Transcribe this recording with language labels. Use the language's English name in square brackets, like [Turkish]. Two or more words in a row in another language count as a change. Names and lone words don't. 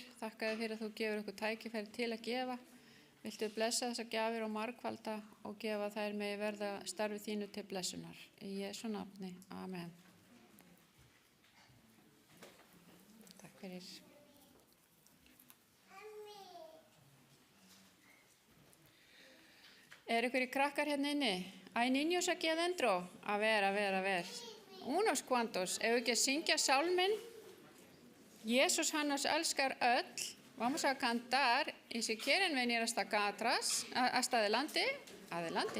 [Icelandic] Þakka þér fyrir að þú gefur okkur tækifæri til að gefa. Viltu blessa þessar gjafir og margfalda og gefa þær megi verða starfi þínu til blessunar. Í Jesú nafni. Amen. Takk fyrir. Einhverjir krakkar hérna inni? [Spanish] Hay niños aquí adentro? A ver. Unos cuantos. [Icelandic] Ef við ekki að syngja sálminn Jesús hann nos elskar öll. [Spanish] Vamos a cantar y si quieren venir hasta acá atrás, hasta adelante, adelante.